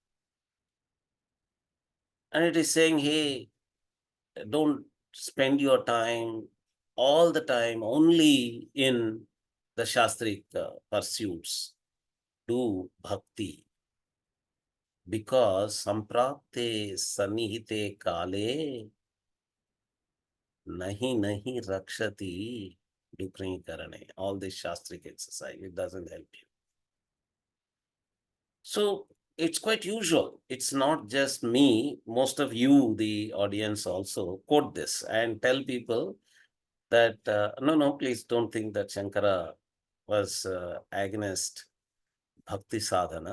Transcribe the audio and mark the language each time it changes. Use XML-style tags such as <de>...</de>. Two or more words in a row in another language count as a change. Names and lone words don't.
<en>And it is saying, hey, don't spend your time all the time only in the Shastric pursuits. Do bhakti. Because</en> <sa>samprapte sanihite kale nahi nahi rakshati dukri karane.</sa> <en>All this Shastric exercise, it doesn't help you. So it's quite usual. It's not just me. Most of you, the audience, also quote this and tell people that no, please don't think that Shankara was against</en> <sa>bhakti sadhana.</sa>